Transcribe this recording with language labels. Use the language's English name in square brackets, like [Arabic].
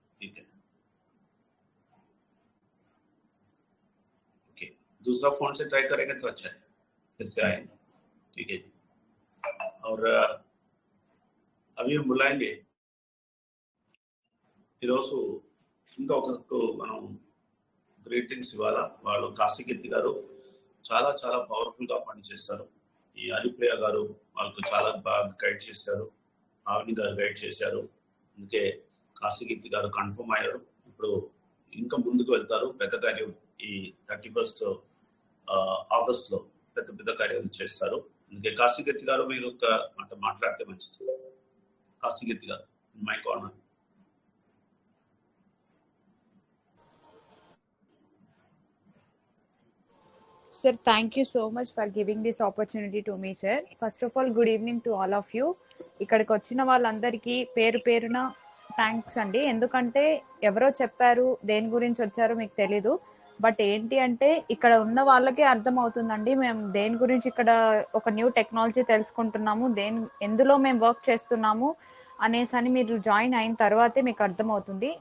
[Hindi] ठीक है, ओके, दूसरा फोन से ट्राई करेंगे तो अच्छा है, फिर से आएंगे। ठीक है, और अभी हम बुलाएंगे [Telugu] ఈరోజు ఇంకొకరికి మనం గ్రీటింగ్స్ ఇవ్వాలా। వాళ్ళు కాశీకీర్తి గారు చాలా చాలా పవర్ఫుల్గా పనిచేస్తారు, ఈ హరిప్రియ గారు వాళ్ళకు చాలా బాగా గైడ్ చేశారు, ఆవిని గారు గైడ్ చేశారు, అందుకే కాశీకీర్తి గారు కన్ఫర్మ్ అయ్యారు। ఇప్పుడు ఇంకా ముందుకు వెళ్తారు, పెద్ద కార్యం ఈ 31 ఆగస్టులో పెద్ద పెద్ద కార్యాలు చేస్తారు, అందుకే కాశీకీర్తి గారు మీరు ఒక మాట మాట్లాడితే మంచిది। కాశీకీర్తి గారు, my corner. [English] Sir, thank you so much for giving this opportunity to me, sir. First of all, good evening to all of you. [Telugu] ఇక్కడికి వచ్చిన వాళ్ళందరికీ పేరు పేరున థ్యాంక్స్ అండి, ఎందుకంటే ఎవరో చెప్పారు దేని గురించి వచ్చారో మీకు తెలీదు, బట్ ఏంటి అంటే ఇక్కడ ఉన్న వాళ్ళకే అర్థం అవుతుందండి మేము దేని గురించి ఇక్కడ ఒక న్యూ టెక్నాలజీ తెలుసుకుంటున్నాము, ఎందులో మేము వర్క్ చేస్తున్నాము అనేసి అని మీరు జాయిన్ అయిన తర్వాతే మీకు అర్థమవుతుంది।